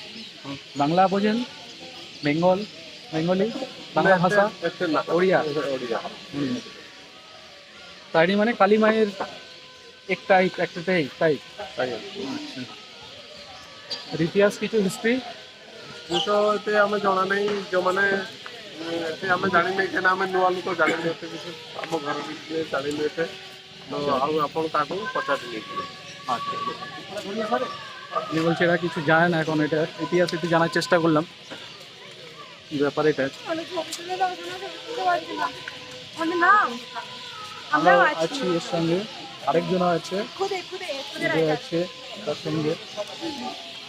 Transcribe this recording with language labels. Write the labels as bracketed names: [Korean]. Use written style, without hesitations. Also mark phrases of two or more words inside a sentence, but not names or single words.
[Bangla] বাংলা বোঝেন? বেঙ্গলি বাংলা ভাষা? ওড়িয়া। তারিণী মানে কালী মায়ের একটাই তাই। আচ্ছা, ইতিহাস কিছু হিস্ট্রি [Odia] ଏତେ ଆମେ ଜଣା ନାହିଁ, ଯେଉଁମାନେ ଏତେ ଆମେ ଜାଣିନେ, କାହିଁକିନା ଆମେ ନୂଆ ଲୋକ ଜାଣିନେ ଏତେ କିଛି, ଆମ ଘର ଭିତରେ ଜାଣିନେ ଏତେ, ତ ଆଉ ଆପଣ ତାକୁ ପଚାରି ନେଇଥିଲେ। [Bangla] যে বলছে এরা কিছু জানে না, এখন এটা ইতিহাস একটু জানার চেষ্টা করলাম কি ব্যাপার এটা। আমরা আছি এর সঙ্গে, আরেকজন আছে আছে তার সঙ্গে।